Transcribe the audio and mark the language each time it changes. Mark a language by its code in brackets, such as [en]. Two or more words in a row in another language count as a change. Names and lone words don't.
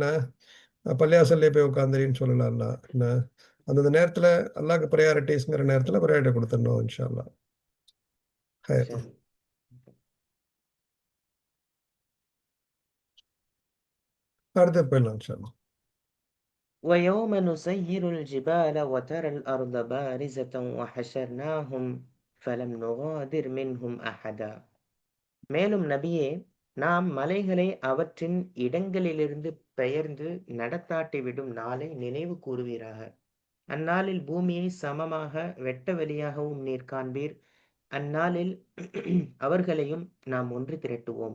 [ta] பள்ளிவாசல்லே போய் உட்கார்ந்திரின்னு சொல்லல அல்லாஹ். என்ன? அந்தந்த நேரத்துல அல்லாஹ்க்கு பிரையாரிட்டீஸ்ங்கிற நேரத்துல பிரையாரிட்டி குடுத்துடணும் [ar] إن شاء الله. [ta] ஹைர். சரி. அடுத்து போயிடலாம் [ar] إن شاء الله. ويوم نسير الجبال وترى الأرض بارزة وحشرناهم فلم نغادر منهم أحدا. [ta] மேலும் நபியே, நாம் மலைகளை அவற்றின் இடங்களிலிருந்து பெயர்ந்து நடத்தாட்டிவிடும் நாளை நினைவு கூறுவீராக. அந்நாளில் பூமியை சமமாக வெட்ட வெளியாகவும் நீர் காண்பீர். அந்நாளில் அவர்களையும் நாம் ஒன்று திரட்டுவோம்.